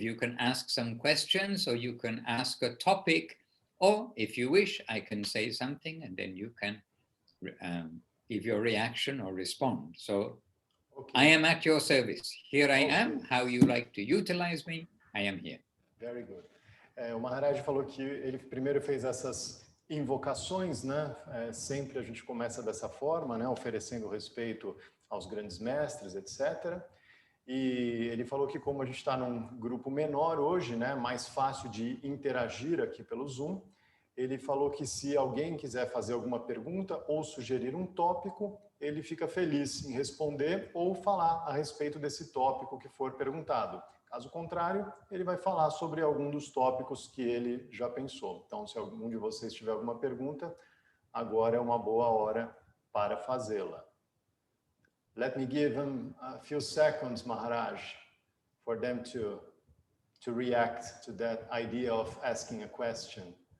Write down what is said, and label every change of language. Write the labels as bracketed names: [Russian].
[English] You can ask some questions, or you can ask a topic, or if you wish, I can say something, and then you can give your reaction or respond. So okay. I am at your service. Here I am. How you like to utilize me, I am here. Very good. [Portuguese] O Maharaj falou que ele primeiro fez essas invocações, né? Sempre a gente começa dessa forma, né? Oferecendo respeito aos grandes mestres, etc. E ele falou que como a gente está num grupo menor hoje, né? Mais fácil de interagir aqui pelo Zoom. Ele falou que se alguém quiser fazer alguma pergunta ou sugerir um tópico, ele fica feliz em responder ou falar a respeito desse tópico que for perguntado. Caso contrário, ele vai falar sobre algum dos tópicos que ele já pensou. Então, se algum de vocês tiver alguma pergunta, agora é uma boa hora para fazê-la. [English] Let me give them a few seconds, Maharaj, for them to react to that idea of asking a question.